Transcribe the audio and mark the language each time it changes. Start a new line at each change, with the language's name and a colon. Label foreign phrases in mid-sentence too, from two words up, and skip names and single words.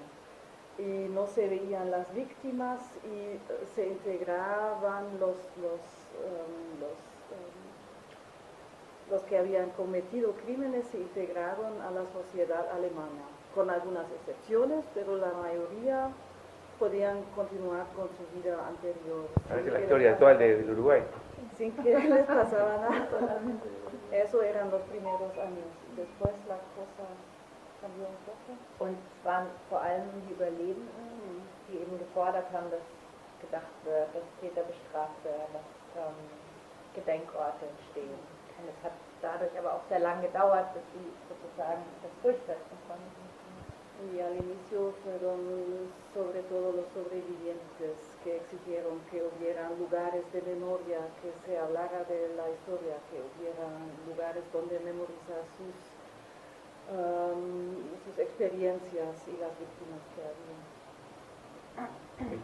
Spanish: Y no se veían las víctimas y se integraban los que habían cometido crímenes, se integraron a la sociedad alemana, con algunas excepciones, pero la mayoría podían continuar con su vida anterior. A veces la historia actual del Uruguay. Sin que les pasaba nada. Eso eran los primeros años. Después la cosa cambió un poco.
German: Und es waren vor allem die Überlebenden, die eben gefordert haben, dass gedacht wird, dass Täter bestraft werden, dass Gedenkorte entstehen. Und es hat dadurch aber auch sehr lange gedauert, bis sie sozusagen das durchsetzen konnten.
Spanish: Y al inicio fueron sobre todo los sobrevivientes que exigieron que hubieran lugares de memoria, que se hablara de la historia, que hubieran lugares donde memorizar sus experiencias y las víctimas que había.